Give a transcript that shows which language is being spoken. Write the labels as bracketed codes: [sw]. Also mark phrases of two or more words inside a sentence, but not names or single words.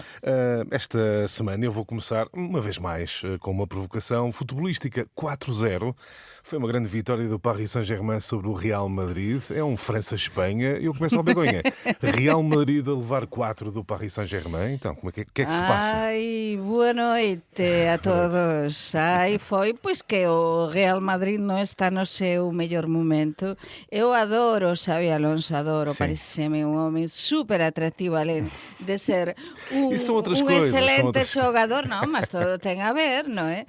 [pt] Esta semana eu vou começar, uma vez mais, com uma provocação futebolística. 4-0. Foi uma grande vitória do Paris Saint-Germain sobre o Real Madrid. É um França-Espanha. Eu começo ao Begonha. Real Madrid a levar 4 do Paris Saint-Germain. Então, como é que se passa? [gl] Ai, boa noite a todos. Ai, foi pois que o Real Madrid non está no seu mellor momento. Eu adoro Xabi Alonso, adoro, pareceme un home super atractivo, alén de ser un excelente xogador. Non, mas todo ten a ver, non é?